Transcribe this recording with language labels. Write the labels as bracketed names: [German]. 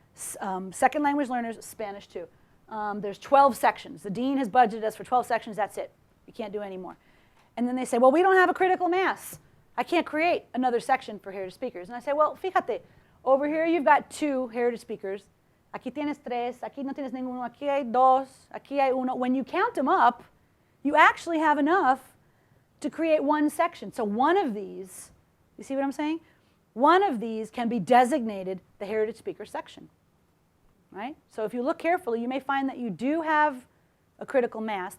[English] Second language learners, Spanish 2. There's 12 sections. The dean has budgeted us for 12 sections, that's it. You can't do any more. And then they say, well, we don't have a critical mass. I can't create another section for heritage speakers. And I say, well, [Spanish] fíjate, [English] Over here, you've got 2 heritage speakers. [Spanish] Aquí tienes 3, aquí no tienes ninguno, aquí hay 2, aquí hay uno. [English] When you count them up, you actually have enough to create one section. So one of these, you see what I'm saying? One of these can be designated the heritage speaker section, right? So if you look carefully, you may find that you do have a critical mass.